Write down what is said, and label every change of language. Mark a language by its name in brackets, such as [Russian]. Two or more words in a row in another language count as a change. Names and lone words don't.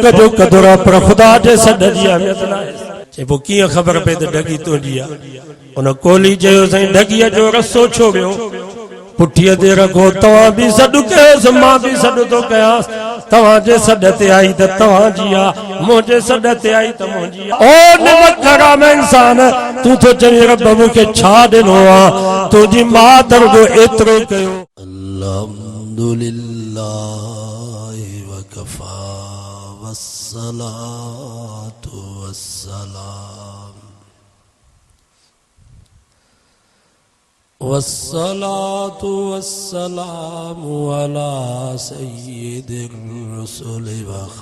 [Sindhi] जो कदुर आहे पर ख़ुदा जे सॾ जी अहमियत न आहे चए पोइ कीअं ख़बर पए त ढगी तुंहिंजी आहे उन कोहली चयो साईं ढगीअ जो रसो छो वियो पुठीअ ते रखो तव्हां बि सॾु कयोसि मां बि सॾु थो कयांसि तव्हांजे सॾ ते आई त तव्हांजी आहे मुंहिंजे सॾ ते आई त मुंहिंजी आहे ओ निमकराम इंसान तूं थो चवीं रब मूंखे छा ॾिनो आहे तुंहिंजी माउ त रुॻो एतिरो कयो अल्हम्दुलिल्लाह वकफ़ा [Arabic] والصلاة والسلام والصلاة والسلام على سيد الرسل و